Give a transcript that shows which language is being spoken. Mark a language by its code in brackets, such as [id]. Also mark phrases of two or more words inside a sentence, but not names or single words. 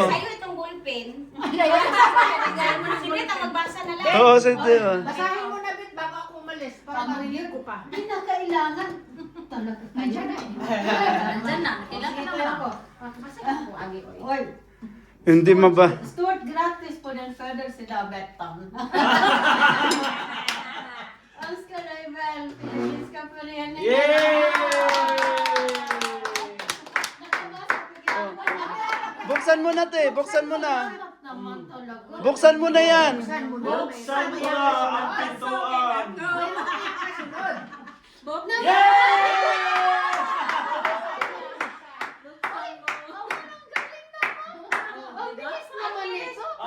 [tl] Sa'yo itong ballpen. Sige, magbasa na lang. Oo, sige. Basahin mo na bit bago ako umalis para marinig ko pa. Hindi na kailangan. Talaga kanya na. Nandyan na. Kailangan na ako. Basahin ko, Agi. Oy, Hindi maba. [sv] stort gratis på den födelsedagsvettan. Önskar dig väl, Filipinska föreningen. [tl] Buksan mo na, te. Buksan mo na. Naman talaga. Buksan mo na yan. Buksan mo na ang pintuan! Ang bilis naman ito.